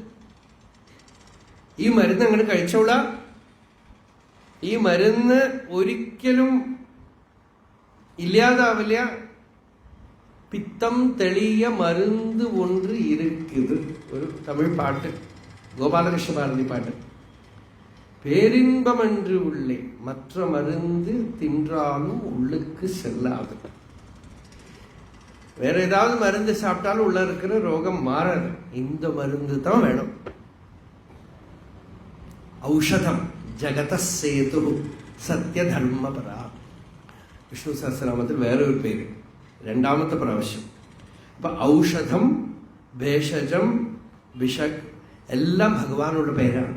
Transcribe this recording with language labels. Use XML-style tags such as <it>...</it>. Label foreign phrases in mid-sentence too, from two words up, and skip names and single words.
<ml>ഈ മരുന്ന് അങ്ങോട്ട് കഴിച്ചോളാം. ഈ മരുന്ന് ഒരിക്കലും ഇല്ലാതാവില്ല.</ml> <ta>பித்தம் தெளிய மருந்து ഒன்று இருக்குது.</ta> <ml>ഒരു തമിഴ് പാട്ട്, ഗോപാലകൃഷ്ണ ഭാരതി പാട്ട്.</ml> <ta>பேரின்பமன்று உள்ளே மற்ற மருந்து தின்றாலும் உள்ளுக்கு செல்லாது. வேற ஏதாவது மருந்து சாப்பிட்டாலும் உள்ள இருக்கிற ரோகம் மாறாது. இந்த மருந்து தான் வேணும்.</ta> <sa>ഔഷധം ജഗത സേതു സത്യധർമ്മപരാ.</sa> <ml>വിഷ്ണു സഹസ്രനാമത്തിൽ വേറെ ഒരു പേര്, രണ്ടാമത്തെ പ്രാവശ്യം. അപ്പൊ ഔഷധം, ഭേഷജം, വിഷക് എല്ലാം ഭഗവാനുള്ള പേരാണ്.</ml>